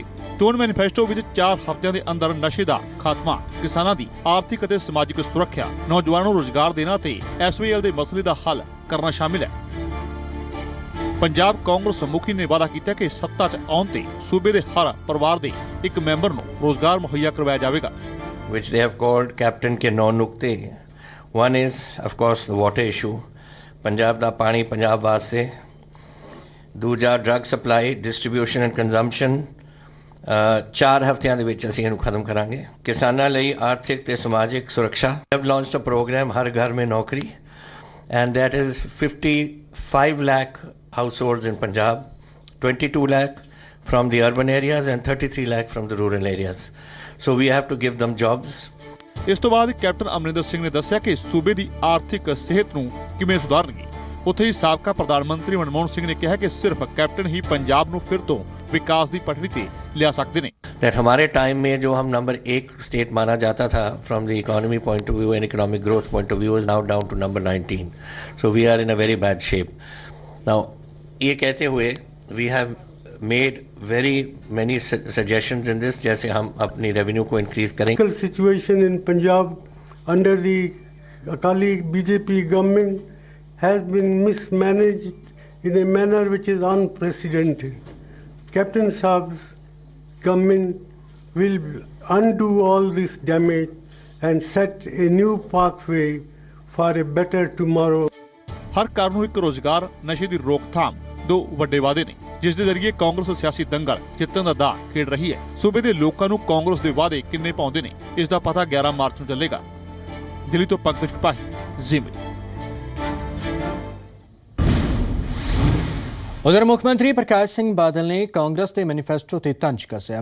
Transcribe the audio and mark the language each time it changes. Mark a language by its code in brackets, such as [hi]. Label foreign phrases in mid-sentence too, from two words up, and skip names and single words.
[pa] ਚੋਣ ਮੈਨੀਫੈਸਟੋ ਵਿੱਚ 4 ਹਫ਼ਤਿਆਂ ਦੇ ਅੰਦਰ ਨਸ਼ੇ ਦਾ ਖਾਤਮਾ, ਕਿਸਾਨਾਂ ਦੀ ਆਰਥਿਕ ਅਤੇ ਸਮਾਜਿਕ ਸੁਰੱਖਿਆ, ਨੌਜਵਾਨਾਂ ਨੂੰ ਰੁਜ਼ਗਾਰ ਦੇਣਾ ਤੇ ਐਸਵਾਈਐਲ ਦੇ ਮਸਲੇ ਦਾ ਹੱਲ ਕਰਨਾ ਸ਼ਾਮਿਲ ਹੈ। ਪੰਜਾਬ ਕਾਂਗਰਸ ਮੁਖੀ ਨੇ ਵਾਅਦਾ ਕੀਤਾ ਕਿ ਸੱਤਾ 'ਚ ਆਉਣ ਤੇ ਸੂਬੇ ਦੇ ਹਰ ਪਰਿਵਾਰ ਦੇ ਇੱਕ ਮੈਂਬਰ ਨੂੰ ਰੋਜ਼ਗਾਰ ਮੁਹੱਈਆ ਕਰਵਾਇਆ ਜਾਵੇਗਾ। [en] Which they have called Captain ke 9 nukte. One is of course the water issue. [pa] ਪੰਜਾਬ ਦਾ ਪਾਣੀ ਪੰਜਾਬ ਵਾਸਤੇ. ਦੂਜਾ [en] drug supply, distribution and consumption [pa] 4 ਹਫ਼ਤਿਆਂ ਦੇ ਵਿੱਚ ਅਸੀਂ ਇਹਨੂੰ ਖਤਮ ਕਰਾਂਗੇ। ਕਿਸਾਨਾਂ ਲਈ ਆਰਥਿਕ ਤੇ ਸਮਾਜਿਕ ਸੁਰੱਖਿਆ। [en] We have launched a program [hi] हर घर में नौकरी [en] and that is 55 lakh households in Punjab, 22 lakh from the urban areas and 33 lakh from the rural areas. So we have to give them jobs. [pa] ਇਸ ਤੋਂ ਬਾਅਦ ਕੈਪਟਨ ਅਮਰਿੰਦਰ ਸਿੰਘ ਨੇ ਦੱਸਿਆ ਕਿ ਸੂਬੇ ਦੀ ਆਰਥਿਕ ਸਿਹਤ ਨੂੰ ਕਿਵੇਂ ਸੁਧਾਰਨਗੇ। ਉੱਥੇ ਹੀ ਸਾਬਕਾ ਪ੍ਰਧਾਨ ਮੰਤਰੀ ਮਨਮੋਹਨ ਸਿੰਘ ਨੇ ਕਿਹਾ ਕਿ ਸਿਰਫ ਕੈਪਟਨ ਹੀ ਪੰਜਾਬ ਨੂੰ ਫਿਰ ਤੋਂ ਵਿਕਾਸ ਦੀ ਪਟੜੀ ਤੇ ਲਿਆ ਸਕਦੇ ਨੇ। [en] That [hi] हमारे टाइम में जो हम नंबर 1 स्टेट माना जाता था [en] from the economy point of view and economic growth point of view is now down to number 19. So we are in a very bad shape. Now [hi] ये कहते हुए [en] we have made very many suggestions in this, [hi] जैसे हम अपनी revenue को increase करें। [en] Political situation in Punjab under the Akali BJP government has been mismanaged in a manner which is unprecedented. Captain Saab's government will undo all this damage and set a new pathway for a better tomorrow. [pa] ਹਰ ਘਰ ਨੂੰ ਇੱਕ ਰੋਜ਼ਗਾਰ, ਨਸ਼ੇ ਦੀ ਰੋਕਥਾਮ 2 ਵੱਡੇ ਵਾਅਦੇ ਨੇ ਜਿਸ ਦੇ ਜ਼ਰੀਏ ਕਾਂਗਰਸ ਸਿਆਸੀ ਦੰਗਲ ਜਿੱਤਣ ਦਾ ਦਾਅ ਖੇਡ ਰਹੀ ਹੈ। ਸੂਬੇ ਦੇ ਲੋਕਾਂ ਨੂੰ ਕਾਂਗਰਸ ਦੇ ਵਾਅਦੇ ਕਿੰਨੇ ਪਾਉਂਦੇ ਨੇ, ਇਸ ਦਾ ਪਤਾ 11 ਮਾਰਚ ਨੂੰ ਚੱਲੇਗਾ। ਦਿੱਲੀ ਤੋਂ ਪੰਕਜ ਕਪਾਹੀ, ਜ਼ੀ ਮੀਡੀਆ। ਉਧਰ ਮੁੱਖ ਮੰਤਰੀ ਪ੍ਰਕਾਸ਼ ਸਿੰਘ ਬਾਦਲ ਨੇ ਕਾਂਗਰਸ ਦੇ ਮੈਨੀਫੈਸਟੋ ਤੇ ਤੰਜ ਕੱਸਿਆ।